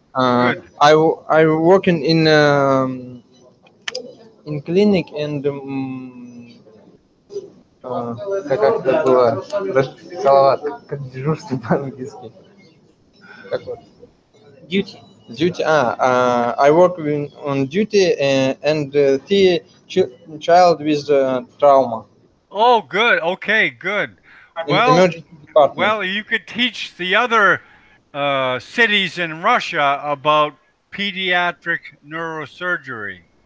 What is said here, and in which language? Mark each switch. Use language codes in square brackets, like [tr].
[en] I working in clinic and [ru] как это было? Салават, как дежурство по-английски. Как вот? [en] Duty. Duty. I work on duty and the child with trauma Oh, good. Okay, good. in Well, emergency department. well, you could teach the other cities in Russia about pediatric neurosurgery.